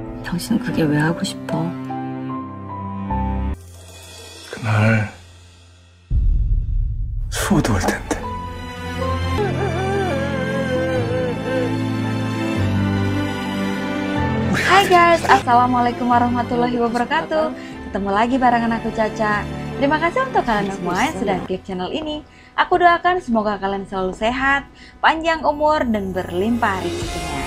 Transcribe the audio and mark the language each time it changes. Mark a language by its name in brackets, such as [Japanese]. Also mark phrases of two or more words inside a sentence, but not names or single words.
[Korean] 당신은 그게 왜 하고 싶어? 그날 수호도 올 텐데. [Indonesian] Hai guys, [Arabic] السلام عليكم ورحمة الله وبركاته. [Indonesian] Ketemu lagi barengan aku Caca. Terima kasih untuk kalian semua yang sudah klik channel ini. Aku doakan semoga kalian selalu sehat, panjang umur, dan berlimpah rezekinya.